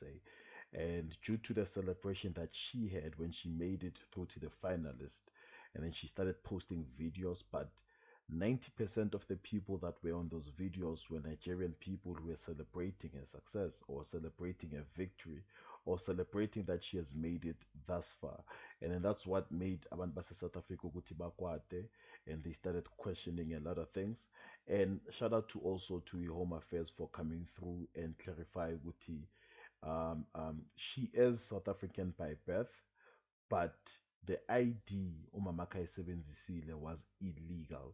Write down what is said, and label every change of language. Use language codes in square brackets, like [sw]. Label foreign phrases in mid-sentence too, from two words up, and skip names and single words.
[en] And due to the celebration that she had when she made it through to the finalist, and then she started posting videos, but 90% of the people that were on those videos were Nigerian people who were celebrating her success or celebrating her victory or celebrating that she has made it thus far. And then that's what made [nd] abantu base South Africa ukuthi bakwate, [en] and they started questioning a lot of things. And shout out to also to Home Affairs for coming through and clarify ukuthi she is South African by birth, but the ID [nd] umamaka isebenzisile [en] was illegal.